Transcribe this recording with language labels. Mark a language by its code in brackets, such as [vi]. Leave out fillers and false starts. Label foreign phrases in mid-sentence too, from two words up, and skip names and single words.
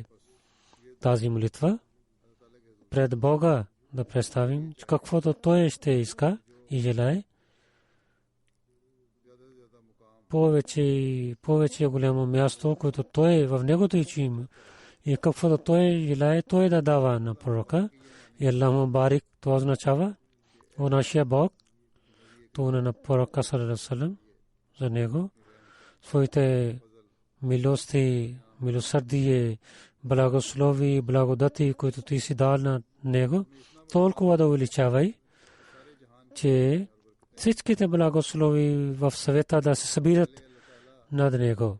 [bg] Тази молитва пред Бога да представим, че каквото Той ще иска и желае повече голямо място, което той в негото има. И каквото той желае, той да дава на пророка. И [ar] اللهم بارك, [bg] това означава о нашия Бог, то на пророка [ar] صلى الله عليه وسلم [bg] за него своите милости, милосърдие, благослови, благодати, които ти си дал на него, толкова да увеличавай, че всичките благослови в света да се събират над него.